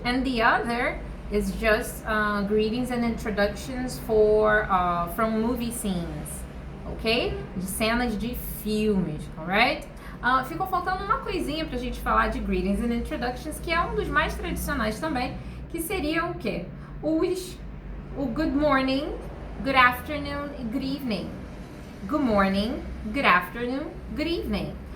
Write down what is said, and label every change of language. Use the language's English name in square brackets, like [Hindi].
[English] And the other is just greetings and introductions from movie scenes, ok? [Portuguese] De cenas de filmes, alright? Ficou faltando uma coisinha pra gente falar de greetings and introductions, que é um dos mais tradicionais também, que seria o quê? O good morning, good afternoon e good evening. [English] Good morning, good afternoon, good evening.